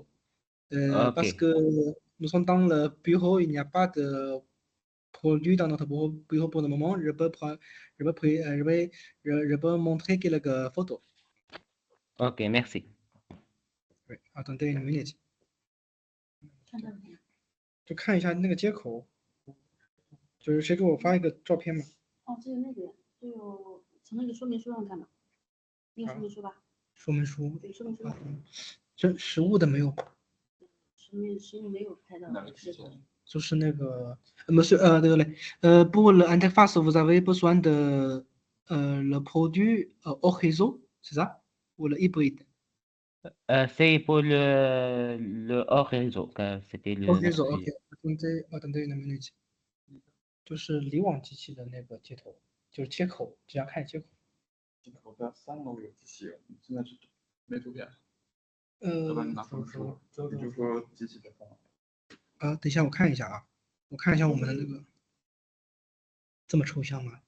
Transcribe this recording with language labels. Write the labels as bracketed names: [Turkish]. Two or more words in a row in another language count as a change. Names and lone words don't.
[French] Parce Ok, que nous sommes dans le bureau, il n'y a pas de produit dans notre bureau pour le moment. Je peux montrer quelques photos. ok, merci. Oui, attendez une minute. [Chinese] 看照片。就看一下那个接口，就是谁给我发一个照片嘛？哦，这个那个，就从那个说明书上看吧。那个说明书吧。说明书，对，说明书。这实物的没有，实物没有拍到视频。就是那个 [French] monsieur, désolé. Pour l'interface, vous avez besoin de le produit hors réseau, c'est ça? Ou le hybride? C'est pour le hors réseau, car c'était Hors notre réseau, ok. sujet. attendez une minute. [Chinese] 就是离网机器的那个接头，就是接口，只要看接口。接口在3楼有机器，现在是没图片。要不然你拿说明书，你就说机器在放。等一下我看一下啊，我看一下我们的那个这么抽象吗？